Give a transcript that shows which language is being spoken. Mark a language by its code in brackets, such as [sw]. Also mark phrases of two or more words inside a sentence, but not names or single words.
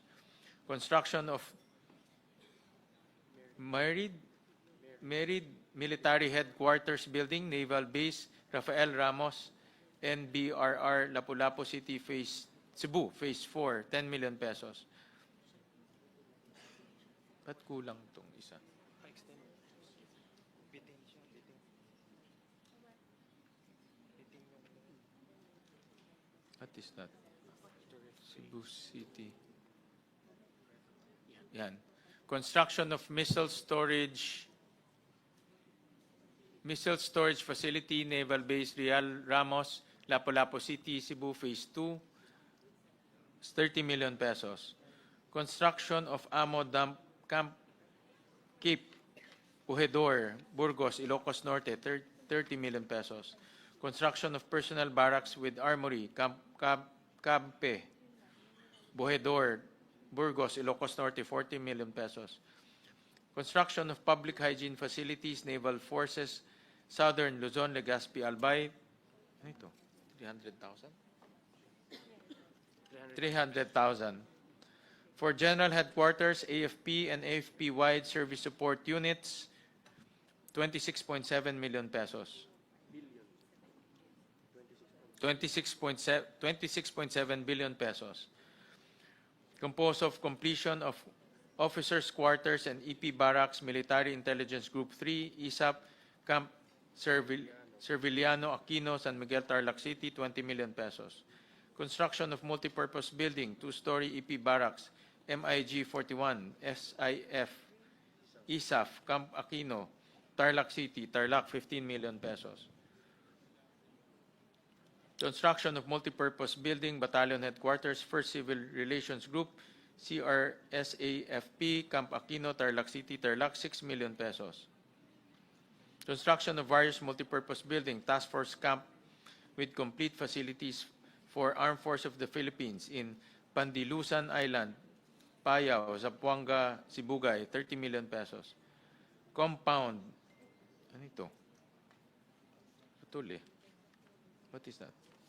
[en] Construction of Married Military Headquarters Building, Naval Base Rafael Ramos, NBRR, Lapu-Lapu City, Cebu, Phase 4, 10 million pesos. [tl] Ba't kulang itong isa? [en] What is that? [tl] Cebu City. Yan. [en] Construction of missile storage facility, Naval Base Real Ramos, Lapu-Lapu City, Cebu, Phase 2, 30 million pesos. Construction of Ammo Dump Camp Cape Ujedor, Burgos, Ilocos Norte, 30 million pesos. Construction of personal barracks with armory, Campe Bojedor, Burgos, Ilocos Norte, 40 million pesos. Construction of public hygiene facilities, Naval Forces, Southern Luzon, Legazpi, Albay. [tl] Ano ito? 300,000? 300,000. [en] For General Headquarters, AFP and AFP-wide service support units, 26.7 million pesos. 26.7 billion pesos. Composed of completion of Officers' Quarters and EP Barracks, Military Intelligence Group 3, ISAP, Camp Serviliano, Aquino, San Miguel, Tarlac City, 20 million pesos. Construction of multipurpose building, two-story EP Barracks, MIG 41, SIF, ISAF, Camp Aquino, Tarlac City, Tarlac, 15 million pesos. Construction of multipurpose building, Battalion Headquarters, 1st Civil Relations Group, CRSAFP, Camp Aquino, Tarlac City, Tarlac, 6 million pesos. Construction of various multipurpose building, Task Force Camp with complete facilities for Armed Force of the Philippines in Pandilusan Island, Payao, Zamboanga, Sibugay, 30 million pesos. [tl] Compound, ano ito? Putol eh. [en] What is that?